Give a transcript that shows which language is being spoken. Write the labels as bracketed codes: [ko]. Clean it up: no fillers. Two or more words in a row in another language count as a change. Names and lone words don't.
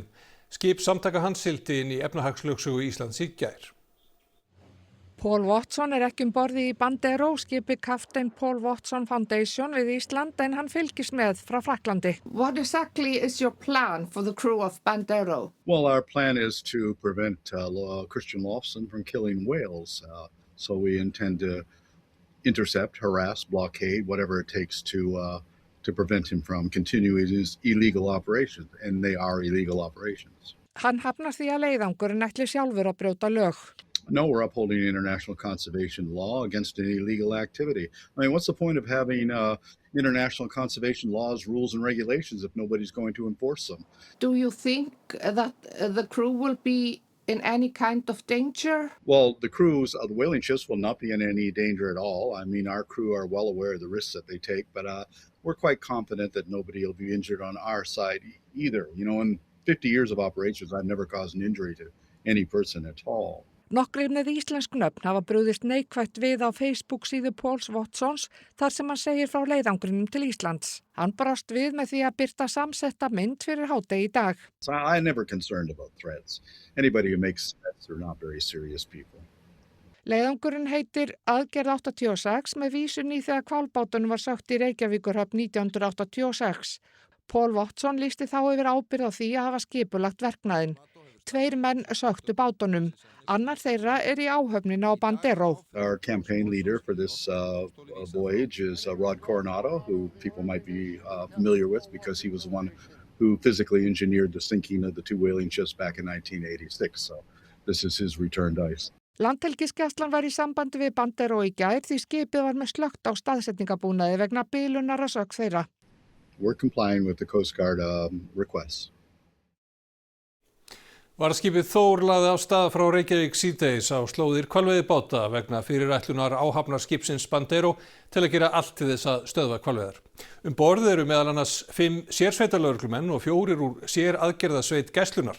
[is] Skip samtaka hans sigldi inn í efnahagslögsögu Íslands í gær. Paul Watson ekki borði í Bandero, skipi Captain Paul Watson Foundation við Ísland en hann fylgist með frá Frakklandi. [en] What exactly is your plan for the crew of Bandero? Well, our plan is to prevent Christian Lofson from killing whales. So we intend to intercept, harass, blockade, whatever it takes to prevent him from continuing his illegal operations, and they are illegal operations. [is] Hann hafnar því að leiðangurinn ætli sjálfur að brjóta lög. [en] No, we're upholding international conservation law against any illegal activity. I mean, what's the point of having international conservation laws, rules, and regulations if nobody's going to enforce them? Do you think that the crew will be in any kind of danger? Well, the crews of the whaling ships will not be in any danger at all. I mean, our crew are well aware of the risks that they take, but we're quite confident that nobody will be injured on our side either. You know, in 50 years of operations, I've never caused an injury to any person at all. [is] Nokkrir með íslensk nöfn hafa brugðist neikvætt við á Facebook síðu Pauls Watsons þar sem hann segir frá leiðangrinum til Íslands. Hann brást við með því að birta samsetta mynd fyrir hádegi í dag. [en] So I'm never concerned about threats. Anybody who makes threats are not very serious people. [is] Leiðangurinn heitir Aðgerð 86 með vísun í þegar hvalbátunum var sökkt í Reykjavíkurhöfn 1986. Paul Watson lýsti þá yfir ábyrgð á því að hafa skipulagt verknaðinn. 2 menn söktu bátunum. Annar þeirra í áhöfninni á Bandero. [en] Our campaign leader for this voyage is Rod Coronado, who people might be familiar with because he was the one who physically engineered the sinking of the 2 whaling ships back in 1986. So this is his return to ice. [is] Landhelgisgæslan var í sambandi við Bandero í gær því skipið var með slökkt á staðsetningabúnaði vegna bilunar að sökk þeirra. [en] We're complying with the Coast Guard requests. [is] Varðskipið Þór lagði af stað frá Reykjavík síðdegis á slóðir hvalveiðibáta vegna fyrirætlunar áhafnar skipsins Bandero til að gera allt til þess að stöðva hvalveiðar. Borð eru meðal annars 5 sérsveitarlögreglumenn og 4 úr séraðgerðasveit gæslunnar.